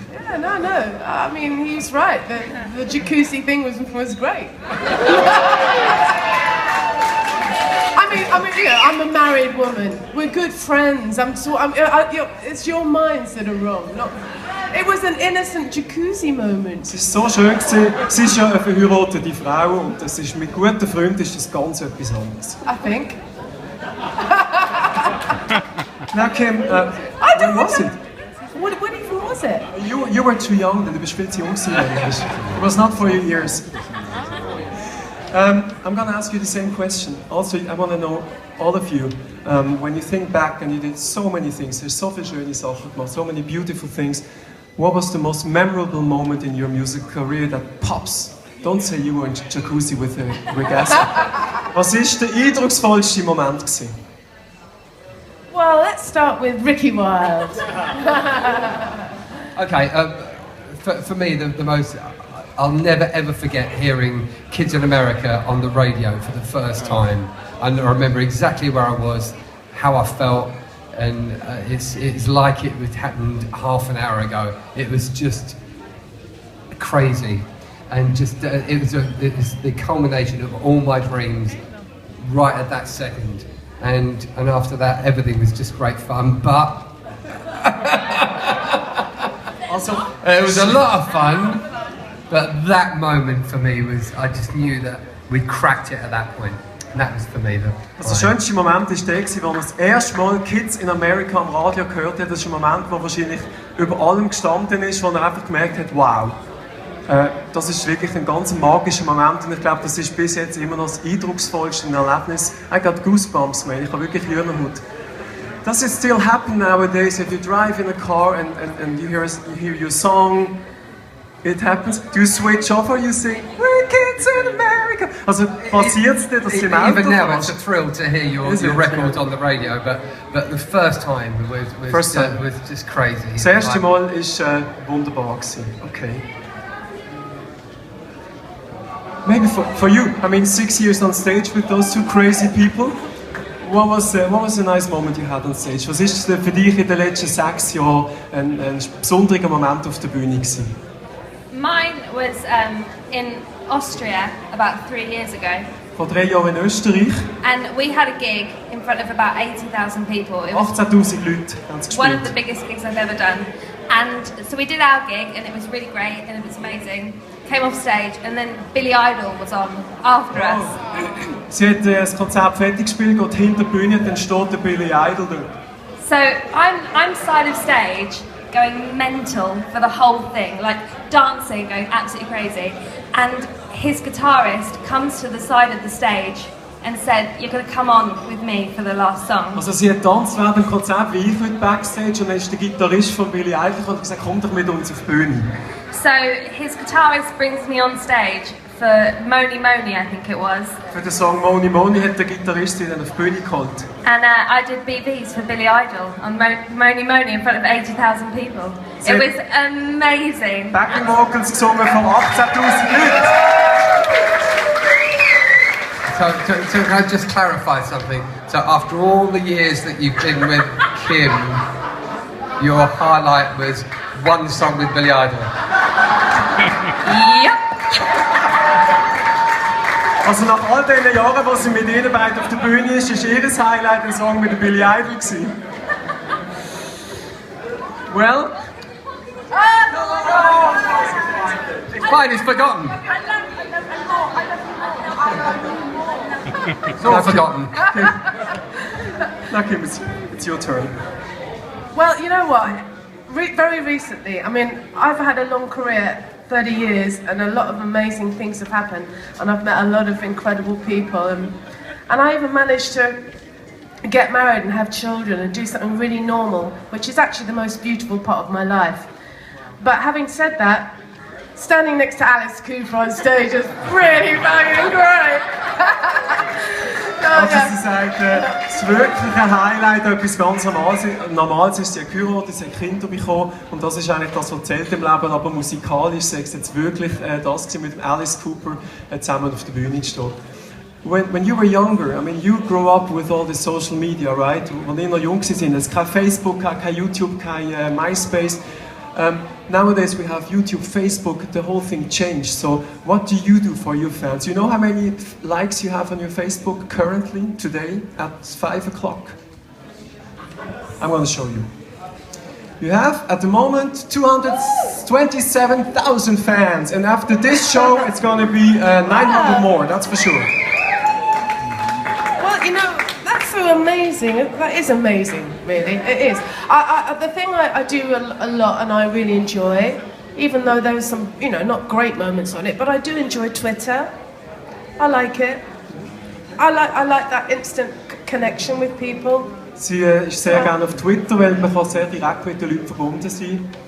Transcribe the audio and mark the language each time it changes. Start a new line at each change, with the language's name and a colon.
English: Yeah, no. I mean, he's right. The jacuzzi thing was great. I mean, you know, I'm a married woman. We're good friends. It's your minds that are wrong. It was an innocent jacuzzi moment.
German: Es ist so schön gewesen. Sie ist ja eine verheiratete Frau und das ist mit guten Freunden ist das ganz etwas anderes.
English: I think. Now, Kim, when was it? What even was it? You were too young.
German: Du bist viel zu jung gewesen eigentlich.
English: It was not for your years. I'm going to ask you the same question. Also, I want to know, all of you, when you think back and you did so many things, there's
German: so viele schöne Sachen gemacht,
English: so many beautiful things. What was the most memorable moment in your music career that pops? Don't say you were in jacuzzi with Rick Astley.
German: Was ist der eindrucksvollste Moment gewesen?
English: Well, let's start with Ricky Wilde. Okay, for me, the most... I'll never ever forget hearing Kids in America on the radio for the first time. And I remember exactly where I was, how I felt, and it's like it had happened half an hour ago. It was just crazy, and just it was the culmination of all my dreams right at that second. And after that, everything was just great fun. But
German: Also,
English: it was a lot of fun. But that moment for me was, I just knew that we'd cracked it at that point. And that was for me the...
German: Also der schönste Moment war der, als wir das erste Mal Kids in America am Radio gehört haben. Das ist ein Moment, der wahrscheinlich über allem gestanden ist, wo er einfach gemerkt hat, wow, das ist wirklich ein ganz magischer Moment und ich glaube, das ist bis jetzt immer noch das eindrucksvollste Erlebnis.
English: I got goosebumps, man.
German: Ich habe wirklich Hühnerhaut.
English: Does it still happen nowadays if you drive in a car and you hear your song? It happens. Do you switch off or you sing, we're kids in America?
German: Also passiert es dir, dass du im Auto
English: Even now it's a thrill to hear your record on the radio, but the first time was just crazy.
German: Das erste Mal war wunderbar gewesen.
English: Okay. Maybe for you, I mean 6 years on stage with those two crazy people. What was a nice moment you had on stage?
German: Was ist für dich in den letzten 6 Jahren ein besonderer Moment auf der Bühne gewesen?
English: Mine was in Austria about 3 years ago.
German: Vor 3 Jahren in Österreich.
English: And we had a gig in front of about 80,000 people. It was
German: 18.000 Leute haben es
English: one
German: gespielt.
English: of the biggest gigs I've ever done. And so we did our gig and it was really great and it was amazing. Came off stage and then Billy Idol was on after us.
German: Sie hat das Konzert fertig gespielt, geht hinter die Bühne und dann steht der Billy Idol dort.
English: So I'm side of stage going mental for the whole thing, like dancing, going absolutely crazy. And his guitarist comes to the side of the stage and said, "You're going to come on with me for the last song."
German: Also sie hat tanzt während dem Konzert wie ich heute Backstage und dann ist der Gitarrist von Billy Idol und hat gesagt, komm doch mit uns auf die Bühne.
English: So his guitarist brings me on stage for Moni Moni, I think it was.
German: Für den Song Moni Moni hat der Gitarrist ihn dann auf die Bühne geholt.
English: And I did BVs for Billy Idol on Moni Moni in front of 80,000 people. It was amazing.
German: Backing Vocals gesungen von 18.000 Leuten.
English: So can I just clarify something? So after all the years that you've been with Kim, your highlight was one song with Billy Idol. Yep.
German: Also nach all diesen Jahren, wo sie mit ihnen beiden auf der Bühne ist ihr Highlight ein Song mit Billy Idol gewesen.
English: Well? It's fine, it's forgotten. It's all forgotten. Now Kim, it's your turn. Well, you know what? Very recently, I mean, I've had a long career, 30 years, and a lot of amazing things have happened, and I've met a lot of incredible people, and I even managed to get married and have children and do something really normal, which is actually the most beautiful part of my life. But having said that, standing next to Alice Cooper on stage is really fucking great.
German: Also sie sagt, das wirkliche Highlight, etwas ganz Normales ist, sie hat geheiratet, sie hat Kinder bekommen und das ist eigentlich das, was zählt im Leben, aber musikalisch sei es jetzt wirklich das mit Alice Cooper zusammen auf der Bühne zu stehen.
English: When you were younger, I mean, you grew up with all the social media, right?
German: Als ihr noch jung waren, es kein Facebook, kein YouTube, kein MySpace.
English: Nowadays we have YouTube, Facebook, the whole thing changed. So what do you do for your fans? You know how many likes you have on your Facebook currently, today, at 5 o'clock? I'm going to show you. You have, at the moment, 227,000 fans. And after this show, it's going to be 900 more, that's for sure. Well, you know, that's so amazing. That is amazing, really. It is. The thing I do a lot and I really enjoy, even though there's some, you know, not great moments on it, but I do enjoy Twitter. I like it. I like that instant connection with people.
German: Sie ist sehr gerne auf Twitter, weil man kann sehr direkt mit den Leuten verbunden sein.